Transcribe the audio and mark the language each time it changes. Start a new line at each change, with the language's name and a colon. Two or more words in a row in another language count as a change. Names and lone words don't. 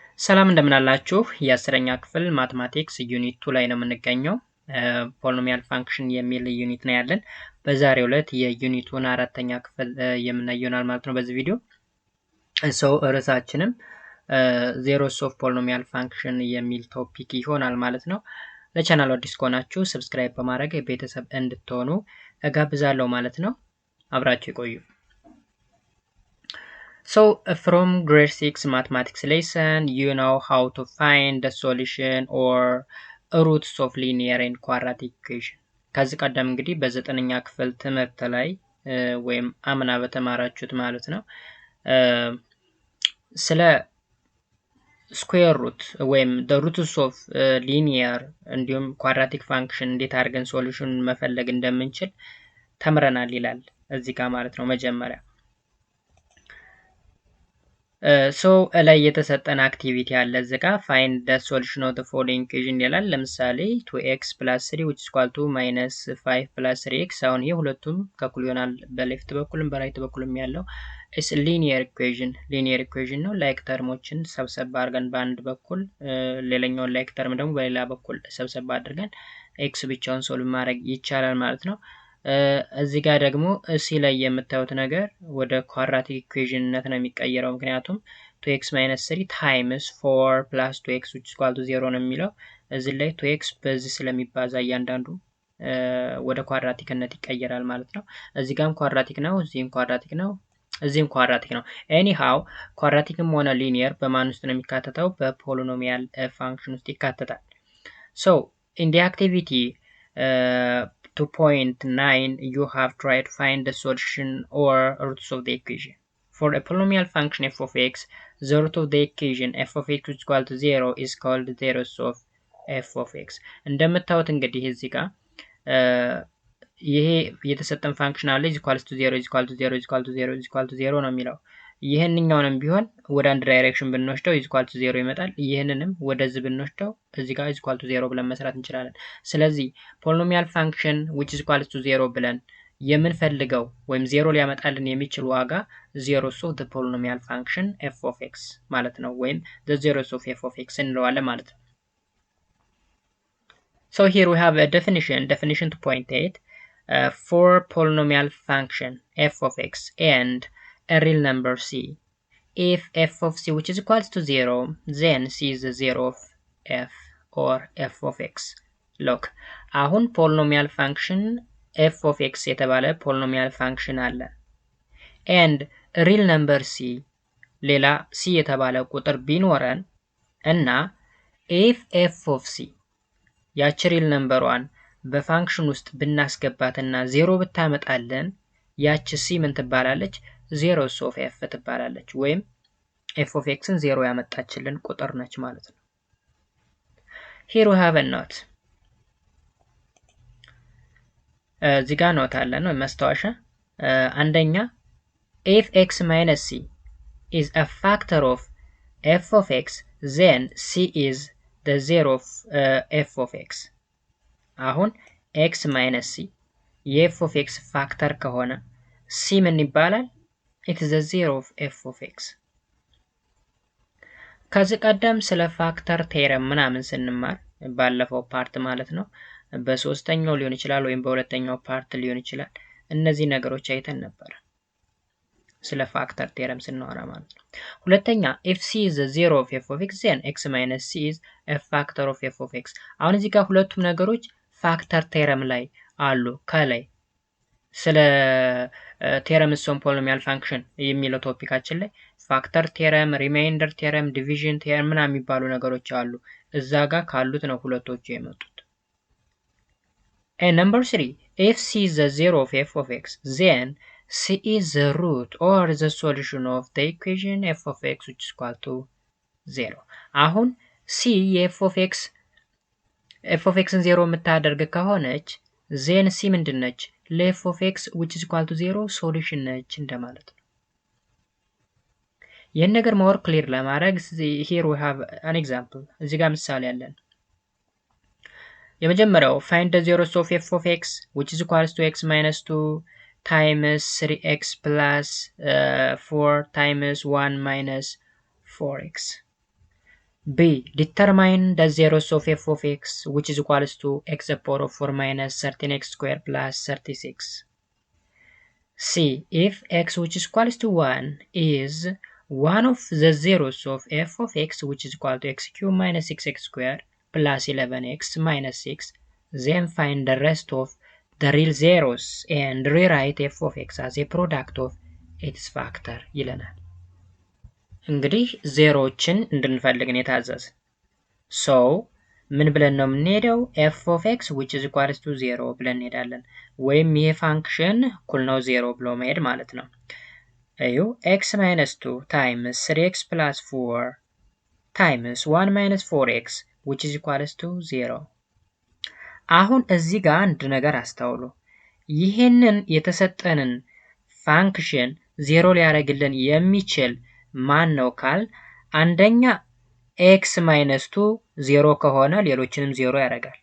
Amharic: ሰላም እንደምን አላችሁ የአስረኛ ክፍል ማትማቲክስ ዩኒት 2 ላይ ነው የምንገኘው።
English: polynomial function
Amharic: የሚል ዩኒት ነው ያለን። በዛሬው ዕለት የዩኒቱን አራተኛ ክፍል የምናየው ይሆናል ማለት ነው በዚህ ቪዲዮ። ርዕሳችንም
English: zeros of polynomial function
Amharic: የሚል ቶፒክ ይሆናል ማለት ነው። ለቻናሉ አዲስ ከሆናችሁ ሰብስክራይብ በማድረግ ቤተሰብ እንድትሆኑ እጋብዛለሁ ማለት ነው። አብራችሁ ይቆዩ።
English: So from grade 6 mathematics lesson, you know how to find the solution or roots of linear and quadratic equation.
Amharic: ከዚህ ቀደም እንግዲህ በዘጠነኛ ክፍል ትምህርት ላይ ወይም አምና በተማራችሁት ማለት ነው ስለ
English: square root
Amharic: ወይም
English: the roots of linear
Amharic: እንዲሁም
English: quadratic function
Amharic: እንዴት አድርገን ሶሉሽን መፈለግ እንደምንችል ተምረናል ይላል እዚህ ጋር ማለት ነው መጀመሪያ ላይ የተሰጠን አክቲቪቲ አለ እዚህ ጋር
English: find the solution of the following equation
Amharic: ይላል ለምሳሌ
English: 2x plus 3 which is equal to minus 5 plus 3x
Amharic: አሁን ይሄ ሁለቱም ከኩል ይሆናል በሌፍት በኩልም በራይት በኩልም ያለው
English: is linear equation ነው like terms
Amharic: ሰብሰብ አድርገን በአንድ በኩል ሌላኛውን
English: like term
Amharic: ደግሞ በሌላ በኩል ሰብሰብ አድርገን x ብቻውን ሶልቭ ማድረግ ይቻላል ማለት ነው እዚህ ጋር ደግሞ እዚህ ላይ የምታዩት ነገር ወደ
English: quadratic equation
Amharic: ነው የሚቀየረው ምክንያቱም
English: 2x - 3 times 4 plus 2x which is equal to 0
Amharic: ነው የሚለው እዚህ ላይ 2x በዚህ ስለሚባዛ እያንዳንዱ ወደ ኳድራቲክነት ይቀየራል ማለት ነው እዚህ ጋርም ኳድራቲክ ነው እዚህም ኳድራቲክ ነው እዚህም ኳድራቲክ ነው ኤኒሃው ኳድራቲክም ሆነ ሊኒየር በማን ውስጥ ነው የሚካተተው በፖሊኖሚያል ፋንክሽን ውስጥ ይካተታል
English: so in the activity 2.9 you have tried to find the solution or roots of the equation. For a polynomial function f of x, the root of the equation f of x is equal to 0 is called the root of f of x.
Amharic: እንደምታዩት እንግዲህ እዚህ ጋር ይሄ የተሰጠን ፋንክሽን አለ
English: is equal to 0 is equal to 0 is equal to 0 is equal to 0 ነው
Amharic: የሚለው ይሄንኛውንም ቢሆን ወደ አንድ ዳይሬክሽን ብንወስደው
English: is equal to 0
Amharic: ይመጣል ይሄንንም ወደዚህ ብንወስደው እዚህ ጋር
English: is equal to 0
Amharic: ብለን መስራት እንችላለን ስለዚህ
English: polynomial function which is equal to 0
Amharic: ብለን የምንፈልገው ወይም 0 ሊያመጣልን የሚችል ዋጋ
English: zeros of the polynomial function f of x
Amharic: ማለት ነው ወይም
English: the zeros of f of x
Amharic: እንለዋለን ማለት ነው
English: so here we have a definition 2.8 for polynomial function f of x and a real number c. If f of c which is equals to 0, then c is the 0 of f or f of x. Look,
Amharic: አሁን
English: polynomial function f of x
Amharic: የተባለ
English: polynomial function
Amharic: አለ.
English: And real number c
Amharic: ሌላ c የተባለ ቁጥር ቢኖረን እና
English: if f of c
Amharic: ያቺ
English: real number-
Amharic: ዋን በፋንክሽን ውስጥ ብናስገባትና 0 ብታመጣለን ያቺ c ምን ትባላለች
English: zeros of f
Amharic: ትባላለች ወይም
English: f of
Amharic: xን 0 ያመጣችልን ቁጥር ነች ማለት ነው
English: here we have a note
Amharic: እዚህ ጋር ኖት አለ ነው መስታወሻ አንደኛ
English: if x minus c is a factor of f of x then c is the zero of f of x አሁን x minus c የf of x
Amharic: ፋክተር ከሆነ
English: c
Amharic: ምን ይባላል
English: it is the zero of f of x
Amharic: ከዚህ ቀደም ስለ
English: factor theorem
Amharic: ምናምን ስንማር ባለፈው ፓርት ማለት ነው በሶስተኛው ሊሆን ይችላል ወይም በሁለተኛው ፓርት ሊሆን ይችላል እነዚህ ነገሮች አይተን ነበር ስለ
English: factor theorem
Amharic: ስናወራ ማለት ነው
English: ሁለተኛ if c is the zero of f of x then x minus c is a factor of f of x አሁን
Amharic: እዚህ ጋር ሁለቱም ነገሮች
English: factor theorem
Amharic: ላይ አሉ ከላይ ስለ
English: theorems on polynomial function
Amharic: የሚለው ቶፒካችን ላይ
English: factor theorem remainder theorem division theorem
Amharic: ምናምን የሚባሉ ነገሮች አሉ እዛ ጋር ካሉት ነው ሁለቶቹ የመጡት
English: and number 3 if c is the zero of f of x then c is the root or the solution of the equation f of x which is equal to 0
Amharic: አሁን c የ
English: f of
Amharic: xን 0 የምታደርግ ከሆነች
English: then c ምንድነች ለf of x which is equal to 0 solution
Amharic: ነች እንደማለት ነው ይሄን ነገር
English: more clear ለማድረግ here we have an example
Amharic: እዚህ ጋር ምሳሌ አለን የመጀመሪያው
English: find the zeros of f of x which is equal to x minus 2 times 3x plus 4 times 1 minus 4x B. Determine the zeros of f of x which is equals to x to the power of 4 minus 13x squared plus 36. C. If x which is equals to 1 is one of the zeros of f of x which is equal to x cubed minus 6x squared plus 11x minus 6, then find the rest of the real zeros and rewrite f of x as a product of its factor
Amharic: ይለናል። እንግዲህ ዜሮዎችን እንድንፈልግ ነው የታዘዝን። ሶ ምን ብለን ነው የምንሄደው?
English: f of x which is equals to 0
Amharic: ብለን እንሄዳለን። ወይም ይሄ ፋንክሽን እኩል ነው 0 ብሎ መሄድ ማለት ነው። እዩ
English: x minus 2 times 3x plus 4 times 1 minus 4x which is equals to 0።
Amharic: አሁን እዚህ ጋር አንድ ነገር አስተውሉ። ይሄንን የተሰጠንን ፋንክሽን 0 ሊያደርግልን የሚችል ማን ነው ካል አንደኛ
English: x minus 2
Amharic: 0 ከሆነ ሌሎችንም 0 ያደርጋል።